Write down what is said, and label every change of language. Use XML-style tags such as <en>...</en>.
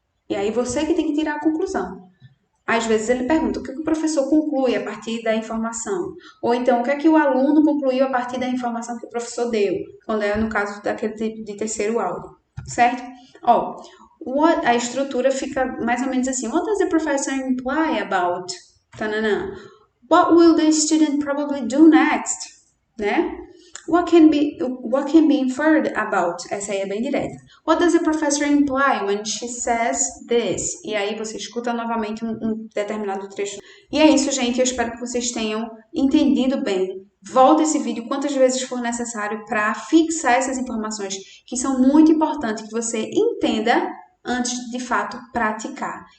<pt>E aí você que tem que tirar a conclusão. Às vezes ele pergunta o que o professor conclui a partir da informação. Ou então, o que é que o aluno concluiu a partir da informação que o professor deu, quando é no caso daquele tipo de terceiro áudio, certo? Ó, a estrutura fica mais ou menos assim.</pt> <en>What does the professor imply about? Tanana. What will the student probably do next? Né? What can be inferred about?</en> <pt>Essa aí é bem direta.</pt> <en>What does the professor imply when she says this?</en> <pt>E aí você escuta novamente um determinado trecho. E é isso, gente. Eu espero que vocês tenham entendido bem. Volta esse vídeo quantas vezes for necessário para fixar essas informações que são muito importantes que você entenda antes de fato praticar.</pt>